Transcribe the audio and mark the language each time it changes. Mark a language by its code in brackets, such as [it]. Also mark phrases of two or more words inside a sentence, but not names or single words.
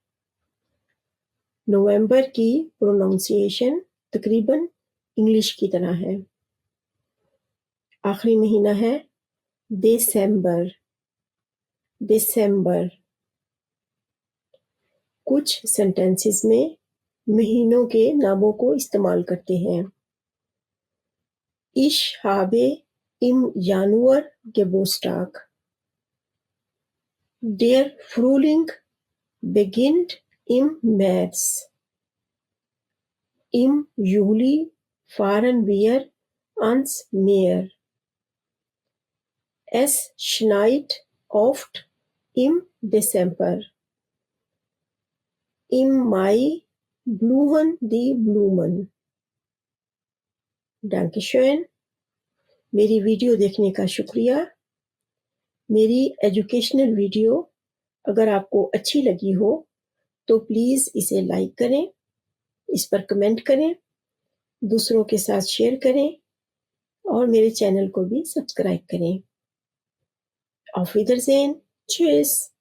[hi] नवंबर की प्रोनाउंसिएशन तकरीबन इंग्लिश की तरह है. आखिरी महीना है दिसंबर, दिसंबर. कुछ सेंटेंसेस में महीनों के नामों को इस्तेमाल करते हैं. [de] Ich habe im Januar Geburtstag. Der Frühling beginnt im März. Im Juli fahren wir ans Meer. Es schneit oft im Dezember. Im Mai blühen die Blumen. Dankeschön. [hi] मेरी वीडियो देखने का शुक्रिया. मेरी [en] educational video [hi] अगर आपको अच्छी लगी हो तो प्लीज़ इसे लाइक करें, इस पर कमेंट करें, दूसरों के साथ शेयर करें और मेरे चैनल को भी सब्सक्राइब करें. [de] Auf Wiedersehen. Tschüss.